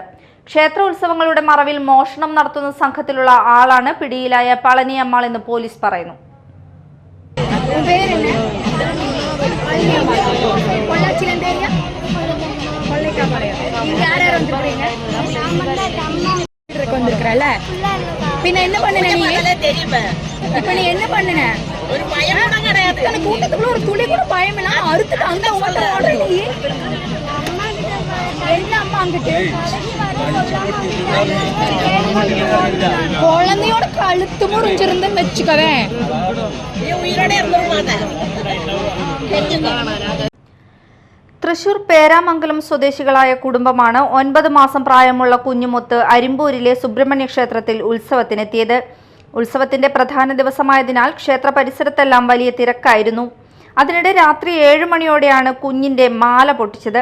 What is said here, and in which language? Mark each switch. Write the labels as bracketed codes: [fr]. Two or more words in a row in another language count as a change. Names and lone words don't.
[ml] ക്ഷേത്ര ഉത്സവങ്ങളുടെ മറവിൽ മോഷണം നടത്തുന്ന സംഘത്തിലുള്ള ആളാണ് പിടിയിലായ പളനി അമ്മാൾ എന്ന് പോലീസ് പറയുന്നു. [ta] പിന്നെ என்ன பண்ணன நீ என்ன பண்ணன ஒரு பயம் கூட கிடையாது கூட்டத்துக்குள்ள ஒரு துளி கூட பயம் இல்ல அறுத்துட்டு அங்க ஓட நீ என்ன அம்மா அங்கிட்டு குழந்தையோட கழுத்து முறிஞ்சிருந்தேன்னு வெச்சுக்கவே நீ உயிரோட இருந்துருமாத. [ml] തൃശൂർ പേരാമംഗലം സ്വദേശികളായ കുടുംബമാണ് 9 മാസം പ്രായമുള്ള കുഞ്ഞുമൊത്ത് അരിമ്പൂരിലെ സുബ്രഹ്മണ്യ ക്ഷേത്രത്തിൽ ഉത്സവത്തിനെത്തിയത്. ഉത്സവത്തിന്റെ പ്രധാന ദിവസമായതിനാൽ ക്ഷേത്ര പരിസരത്തെല്ലാം വലിയ തിരക്കായിരുന്നു. അതിനിടെ രാത്രി 7 മണിയോടെയാണ് കുഞ്ഞിന്റെ മാല പൊട്ടിച്ചത്.